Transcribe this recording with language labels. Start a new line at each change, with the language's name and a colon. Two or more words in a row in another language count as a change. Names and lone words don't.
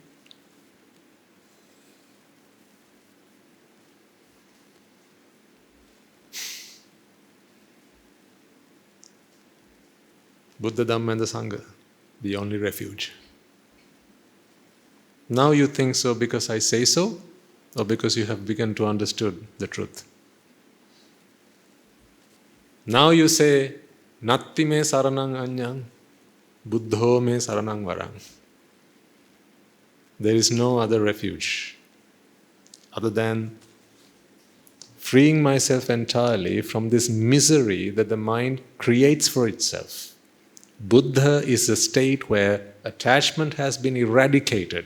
English: Buddha, Dhamma and the Sangha, the only refuge. Now you think so because I say so, or because you have begun to understood the truth? Now you say,
Pali: Natti me saranang anyang, Buddho me saranang varang.
English: There is no other refuge other than freeing myself entirely from this misery that the mind creates for itself. Buddha is a state where attachment has been eradicated.